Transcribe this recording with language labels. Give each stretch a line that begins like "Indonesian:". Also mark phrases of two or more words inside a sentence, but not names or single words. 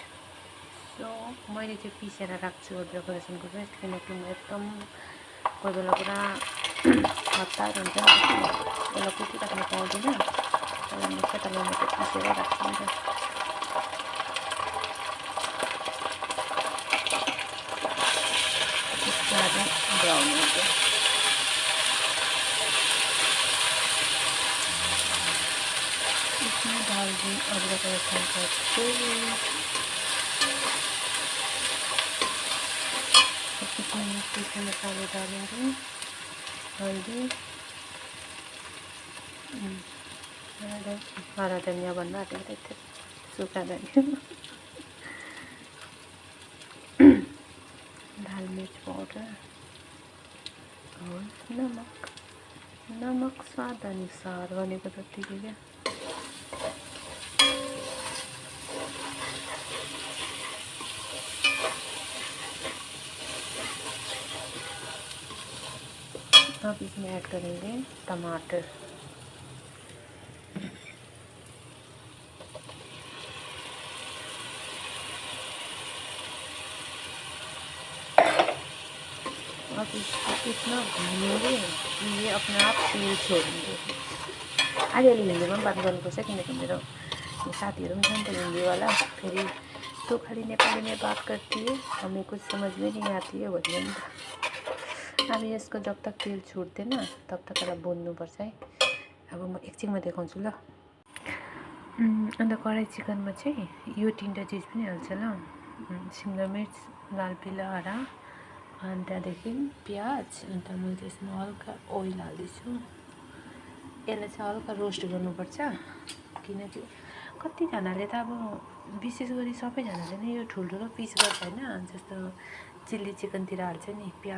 Nepali: सो मैले चाहिँ पिसेर राख्छु अदरक लसुनको पेस्ट, किनकि म एकदम कोही बेला पुरा हतार हुन्छ नि, त्यसलाई कुटिराख्नु पाउँदिनँ। तर म केटालाई मात्रै पिसेर राख्छु नि त। ब्राउन हुन्छ।
Hindi: इसमें डाल दी अदरक लहसुन का पेस्ट। इसमें सूखे मसाले डालेंगे, हल्दी, हरा धनिया बनना आते थे, सूखा धनिया, लाल मिर्च पाउडर और नमक स्वाद अनुसार
Nepali: भनेको जतिकै क्या।
Hindi: अब इसमें ऐड करेंगे टमाटर। अब इसको इतना भूनेंगे कि ये अपने आप तेल छोड़ेंगे।
Nepali: अलिअलि हिन्दीमा पनि बात गर्नुपर्छ किनकि मेरो साथीहरू पनि छ नि त हिन्दीवाला।
Hindi: फेरि तो खाली नेपाली में बात करती है, हमें कुछ समझ में नहीं आती है
Nepali: भन्ने नि त। अब यसको जब तक तेल छुट्दैन तब तक यसलाई भुन्नुपर्छ है। अब म एकछिनमा देखाउँछु ल। अन्त कराई चिकनमा चाहिँ यो तीनवटा चिज पनि हाल्छ ल।
Hindi: शिमला मिर्च, लाल पीला हरा,
Nepali: अनि त्यहाँदेखि प्याज। अन्त मैले त्यसमा हल्का ओइल हाल्दैछु। यसलाई चाहिँ हल्का रोस्ट गर्नुपर्छ, किनकि कतिजनाले त अब विशेष गरी सबैजनाले नै यो ठुल्ठुलो पिस गर्छ होइन, जस्तो चिल्ली चिकनतिर हाल्छ नि प्याज।